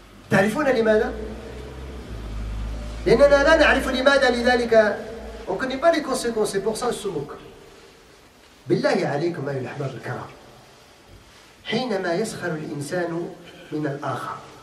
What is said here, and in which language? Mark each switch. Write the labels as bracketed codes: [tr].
[ar] تعرفون لماذا؟ لأننا لا نعرف لماذا لذلك. [fr] On ne connaît pas les conséquences, c'est pour ça qu'on se moque. [ar] بالله عليكم أيها الأحباب الكرام، حينما يسخر الإنسان من الآخر،